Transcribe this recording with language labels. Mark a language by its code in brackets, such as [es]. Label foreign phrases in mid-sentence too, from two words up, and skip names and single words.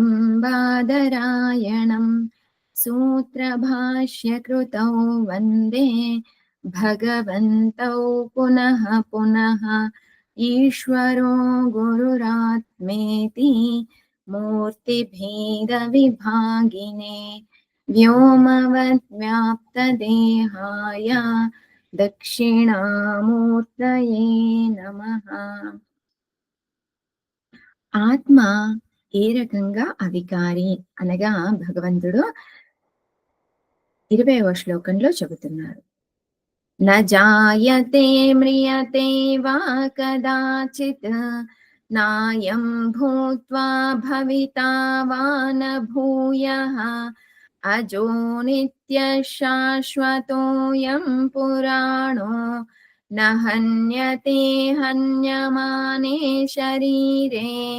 [sa] बादरायणं सूत्रभाष्यकृतौ वन्दे भगवन्तौ पुनः पुनः ईश्वरो गुरुरात्मेति मूर्तिभेदविभागिने व्योमवद्व्याप्तदेहाय దక్షిణామూర్తయే నమః. [te] ఆత్మ ఏ రకంగా అవికారి అనగా భగవంతుడు 20వ శ్లోకంలో చెబుతున్నారు. [sa] న జాయతే మ్రియతే వా కదాచిత్ నాయం భూత్వా భవితా వా న భూయః అజో నిత్యః శాశ్వతోऽయం పురాణో న హన్యతే హన్యమానే శరీరే.